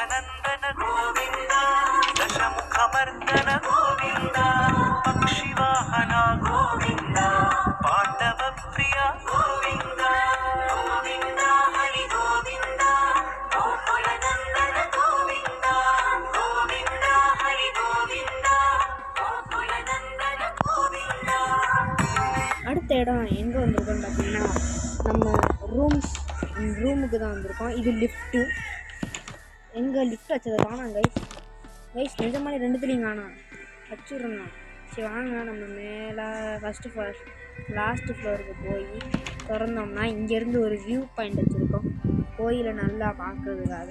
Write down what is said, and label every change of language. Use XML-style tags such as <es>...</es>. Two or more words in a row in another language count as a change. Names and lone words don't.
<sa>नन्दन गोविन्द दशमुखमर्दन गोविन्द पक्षिवाहन गोविन्द पाण्डवप्रिय गोविन्द गोविन्द हरि गोविन्द गोकुलनन्दन गोविन्द गोविन्द हरि गोविन्द गोकुलनन्दन गोविन्द.</sa> <ta>அடுத்த இடம் எங்கே வந்திருக்கோம்னு பார்த்தீங்கன்னா நம்ம ரூமுக்கு தான் வந்திருக்கோம். இது லிஃப்ட்டு. எங்கே லிஃப்ட் வச்சதை காணாம் கைஸ் நிஜமான ரெண்டுத்துலேயும் காணாம் வச்சுடுறோங்க. சரி வாங்க நம்ம மேலே</ta> <en>last floorக்கு</en> <ta>போய் திறந்தோம்னா இங்கேருந்து ஒரு</ta> <en>view point</en> <ta>வச்சுருக்கோம் கோயிலை நல்லா பார்க்குறதுக்காக.</ta>